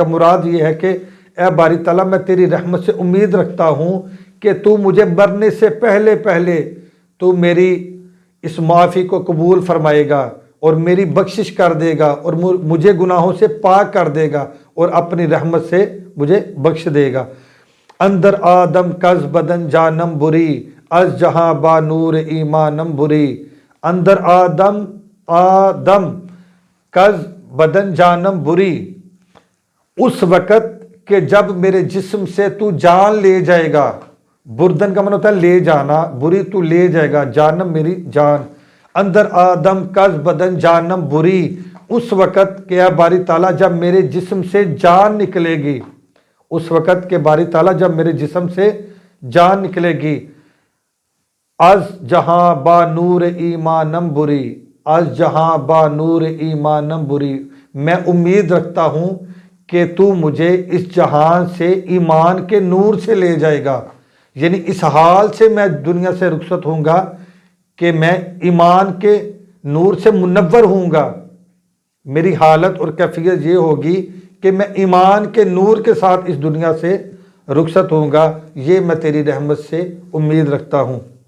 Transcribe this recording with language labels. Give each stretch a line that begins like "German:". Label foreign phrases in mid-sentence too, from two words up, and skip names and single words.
Urdu: مراد یہ ہے کہ اے باری تعالیٰ میں تیری رحمت سے امید رکھتا ہوں کہ تو مجھے مرنے سے پہلے پہلے تو میری اس معافی کو قبول فرمائے گا اور میری بخشش کر دے گا اور مجھے گناہوں سے پاک کر دے گا اور اپنی رحمت سے مجھے بخش دے گا.
Persian: اندر آدم کز بدن جانم بری از جہاں با نور ایمانم بری اندر آدم کز بدن جانم بری،
Urdu: اس وقت کہ جب میرے جسم سے تو جان لے جائے گا، بردن کا معنی ہوتا ہے لے جانا، بری تو لے جائے گا، جانم میری جان،
Persian: اندر آدم کز بدن جانم بری،
Urdu: اس وقت کہ اے باری تعالیٰ جب میرے جسم سے جان نکلے گی، اس وقت کہ باری تعالیٰ جب میرے جسم سے جان نکلے گی،
Persian: از جہاں با نور ایمانم بری، از جہاں با نور ایمانم بری،
Urdu: میں امید رکھتا ہوں کہ تو مجھے اس جہان سے ایمان کے نور سے لے جائے گا، یعنی اس حال سے میں دنیا سے رخصت ہوں گا کہ میں ایمان کے نور سے منور ہوں گا، میری حالت اور کیفیت یہ ہوگی کہ میں ایمان کے نور کے ساتھ اس دنیا سے رخصت ہوں گا، یہ میں تیری رحمت سے امید رکھتا ہوں۔